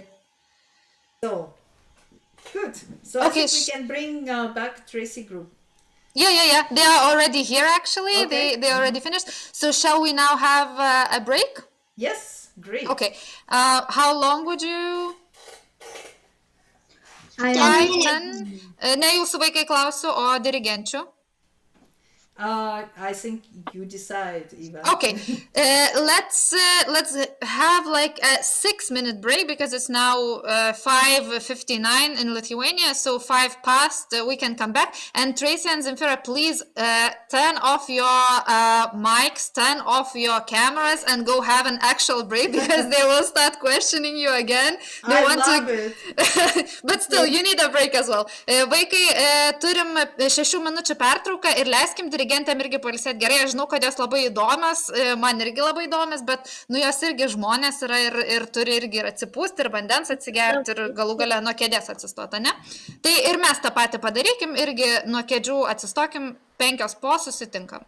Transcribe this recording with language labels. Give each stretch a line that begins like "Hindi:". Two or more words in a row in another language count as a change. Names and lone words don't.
English: So, good. So Okay, I think we can bring back Tracy group. Yeah. They are already here, actually. Okay. They already finished. So shall we now have a break? Yes, great. Okay. How long would you... 10 10?
Lithuanian: Ne jūsų vaikai klausiu, o dirigenčių?
English: I think you decide, Eva. Okay, let's have like a 6-minute break because it's now 5:59 in Lithuania, so 5 past. We can come back. And Tracy and Zemfira, please turn off your mics, turn off your cameras, and go have an actual break because they will start questioning you again. They I love it. But still, you need a break as well.
Lithuanian: Vaikai, turim 6 minučių pertrauką ir leiskim dirigentėm irgi pailsėti gerai. Aš žinau, kad jos labai įdomios, man irgi labai įdomios, bet jos irgi žmonės yra ir turi irgi ir atsipūsti, ir vandens atsigerti, ir galų gale nuo kėdės atsistoti, ne? Tai ir mes tą patį padarykim, irgi nuo kėdžių atsistokim, 5 po susitinkam.